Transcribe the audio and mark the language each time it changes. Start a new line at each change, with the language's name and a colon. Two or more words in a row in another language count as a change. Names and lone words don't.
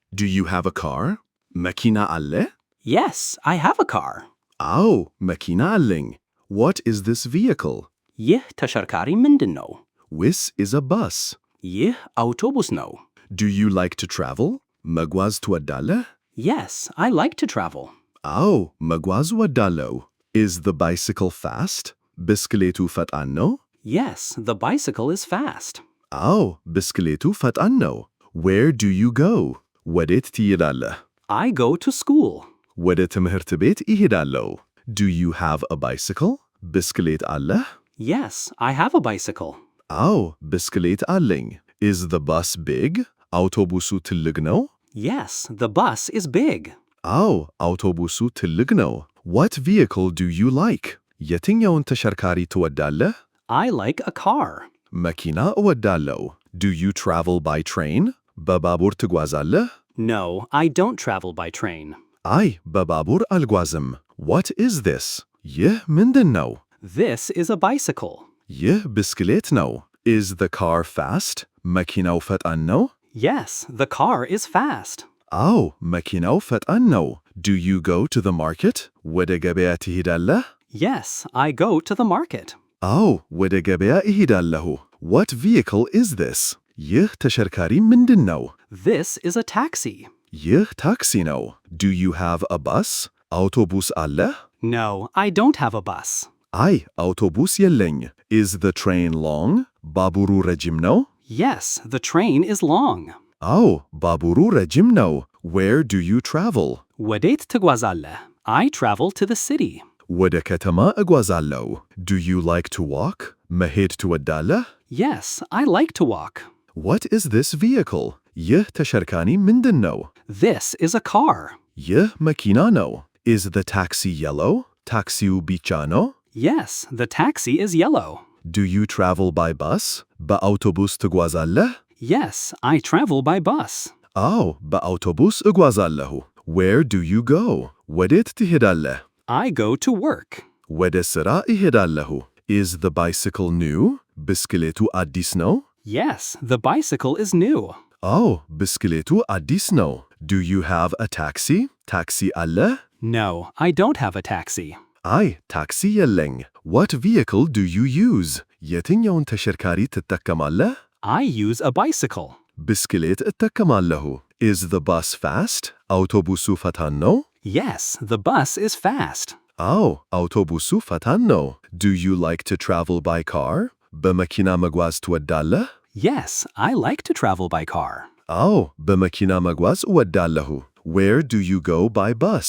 English: Do you have a car?
Amharic: መኪና አለ?
English: Yes, I have a car.
Amharic: አዎ መኪና አለኝ።
English: What is this vehicle?
Amharic: ይህ ተሽከርካሪ ምንድን ነው?
English: This is a bus.
Amharic: ይህ አውቶቡስ ነው።
English: Do you like to travel?
Amharic: መጓዝ ትወዳለህ?
English: Yes, I like to travel.
Amharic: አዎ መጓዝ እወዳለሁ።
English: Is the bicycle fast?
Amharic: ብስክሌቱ ፈጣን ነው?
English: Yes, the bicycle is fast.
Amharic: አዎ ብስክሌቱ ፈጣን ነው።
English: Where do you go?
Amharic: ወዴት ትሄዳለህ?
English: I go to school.
Amharic: ወደ ትምህርት ቤት እሄዳለሁ።
English: Do you have a bicycle?
Amharic: ብስክሌት አለህ?
English: Yes, I have a bicycle.
Amharic: አዎ ብስክሌት አለኝ።
English: Is the bus big?
Amharic: አውቶቡሱ ትልቅ ነው?
English: Yes, the bus is big.
Amharic: አዎ አውቶቡሱ ትልቅ ነው።
English: What vehicle do you like?
Amharic: የትኛውን ተሽከርካሪ ትወዳለህ?
English: I like a car.
Amharic: መኪና እወዳለሁ።
English: Do you travel by train?
Amharic: በባቡር ትጓዛለህ?
English: No, I don't travel by train.
Amharic: አይ በባቡር አልጓዝም።
English: What is this?
Amharic: ይህ ምንድን ነው?
English: This is a bicycle.
Amharic: ይህ ብስክሌት ነው።
English: Is the car fast?
Amharic: መኪናው ፈጣን ነው?
English: Yes, the car is fast.
Amharic: አዎ መኪናው ፈጣን ነው።
English: Do you go to the market?
Amharic: ወደ ገበያ ትሄዳለህ?
English: Yes, I go to the market.
Amharic: አዎ ወደ ገበያ እሄዳለሁ።
English: What vehicle is this?
Amharic: ይህ ተሽከርካሪ ምንድን ነው?
English: This is a taxi.
Amharic: ይህ ታክሲ ነው።
English: Do you have a bus?
Amharic: አውቶቡስ አለህ?
English: No, I don't have a bus.
Amharic: አይ አውቶቡስ የለኝ።
English: Is the train long?
Amharic: ባቡሩ ረጅም ነው?
English: Yes, the train is long.
Amharic: አዎ ባቡሩ ረጅም ነው።
English: Where do you travel?
Amharic: ወዴት ትጓዛለህ?
English: I travel to the city.
Amharic: ወደ ከተማ እጓዛለሁ።
English: Do you like to walk?
Amharic: መሄድ ትወዳለህ?
English: Yes, I like to walk. What is this vehicle?
Amharic: ይህ ተሽከርካሪ ምንድን ነው?
English: This is a car.
Amharic: ይህ መኪና ነው።
English: Is the taxi yellow?
Amharic: ታክሲው ቢጫ ነው?
English: Yes, the taxi is yellow. Do you travel by bus?
Amharic: በአውቶቡስ ትጓዛለህ?
English: Yes, I travel by bus.
Amharic: አዎ በአውቶቡስ እጓዛለሁ።
English: Where do you go?
Amharic: ወዴት ትሄዳለህ?
English: I go to work.
Amharic: ወደ ሥራ እሄዳለሁ።
English: Is the bicycle new?
Amharic: ብስክሌቱ አዲስ ነው?
English: Yes, the bicycle is new.
Amharic: አዎ ብስክሌቱ አዲስ ነው።
English: Do you have a taxi?
Amharic: ታክሲ አለህ?
English: No, I don't have a taxi.
Amharic: አይ ታክሲ የለኝ።
English: What vehicle do you use?
Amharic: የትኛውን ተሽከርካሪ ትጠቀማለህ?
English: I use a bicycle.
Amharic: ብስክሌት እጠቀማለሁ።
English: Is the bus fast?
Amharic: አውቶቡሱ ፈጣን ነው?
English: Yes, the bus is fast.
Amharic: አዎ አውቶቡሱ ፈጣን ነው።
English: Do you like to travel by car?
Amharic: በመኪና መጓዝ ትወዳለህ?
English: Yes, I like to travel by car.
Amharic: አዎ በመኪና መጓዝ እወዳለሁ።
English: Where do you go by bus?